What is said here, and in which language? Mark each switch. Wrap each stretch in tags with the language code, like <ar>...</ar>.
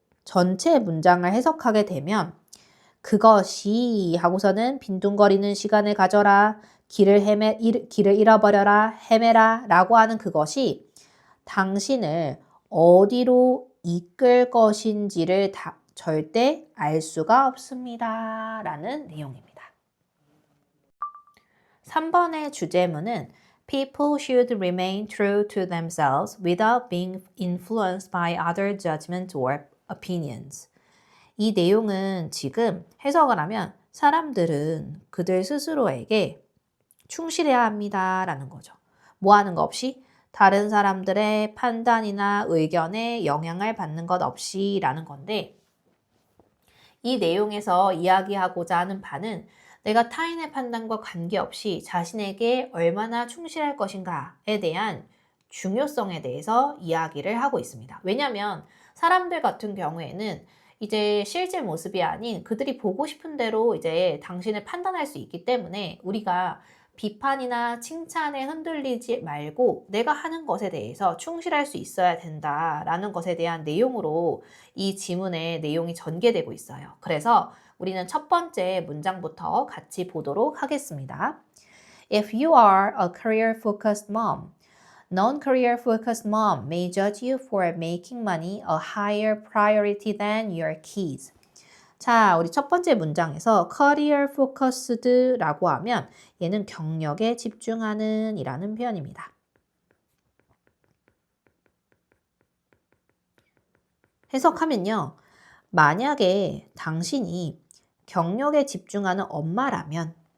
<ko>전체 문장을 해석하게 되면 그것이 하고서는 빈둥거리는 시간을 가져라. 길을 잃어버려라. 헤매라 라고 하는 그것이 당신을 어디로 이끌 것인지를 절대 알 수가 없습니다. 라는 내용입니다. 3번의 주제문은</ko> <en>People should remain true to themselves without being influenced by other judgments or opinions.</en> <ko>이 내용은 지금 해석을 하면 사람들은 그들 스스로에게 충실해야 합니다. 라는 거죠. 뭐 하는 거 없이? 다른 사람들의 판단이나 의견에 영향을 받는 것 없이 라는 건데 이 내용에서 이야기하고자 하는 바는 내가 타인의 판단과 관계없이 자신에게 얼마나 충실할 것인가에 대한 중요성에 대해서 이야기를 하고 있습니다. 왜냐하면 사람들 같은 경우에는 이제 실제 모습이 아닌 그들이 보고 싶은 대로 이제 당신을 판단할 수 있기 때문에 우리가 비판이나 칭찬에 흔들리지 말고 내가 하는 것에 대해서 충실할 수 있어야 된다라는 것에 대한 내용으로 이 지문의 내용이 전개되고 있어요. 그래서 우리는 첫 번째 문장부터 같이 보도록 하겠습니다.</ko> <en>If you are a career-focused mom, non-career-focused mom may judge you for making money a higher priority than your kids.</en> <ko>자, 우리 첫 번째 문장에서 career focused라고 하면 얘는 경력에 집중하는 이라는 표현입니다. 해석하면요. 만약에 당신이 경력에 집중하는 엄마라면</ko>